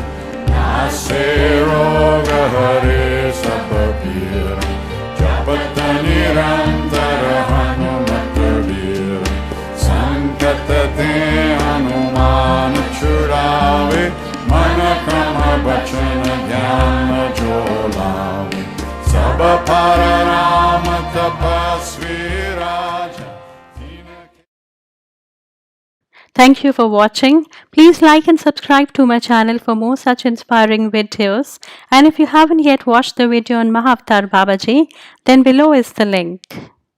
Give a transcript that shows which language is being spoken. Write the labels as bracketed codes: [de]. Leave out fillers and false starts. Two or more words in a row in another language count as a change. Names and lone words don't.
[awa] नासे रोग हरे सब पीर जपत निरंतर हनुमत वीर संकट ते हनुमान छुड़ावे मन क्रम बचन ध्यान जो लावे सब पर राम तपस्वी राजा. [en] Thank you for watching. Please like and subscribe to my channel for more such inspiring videos. And if you haven't yet watched the video on Mahavatar Babaji, then below is the link.